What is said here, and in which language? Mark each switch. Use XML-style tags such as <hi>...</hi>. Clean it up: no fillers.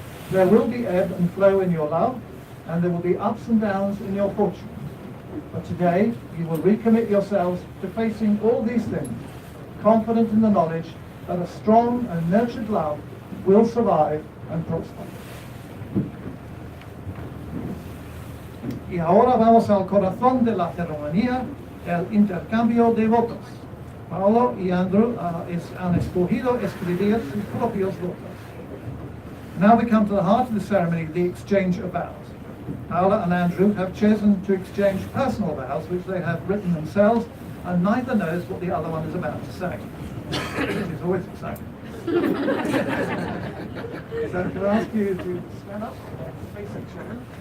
<en>There will be ebb and flow in your love, and there will be ups and downs in your fortune. But today, you will recommit yourselves to facing all these things, confident in the knowledge that a strong and nurtured love will survive and prosper.</en> <es>Y ahora vamos al corazón de la ceremonia, el intercambio de votos. Paola y Andrew han escogido escribir sus propios votos.</es> <en>Now we come to the heart of the ceremony, the exchange of vows. Paola and Andrew have chosen to exchange personal vows which they have written themselves, and neither knows what the other one is about to say. Which is always exciting. So can I ask you to stand up, face each other?</en>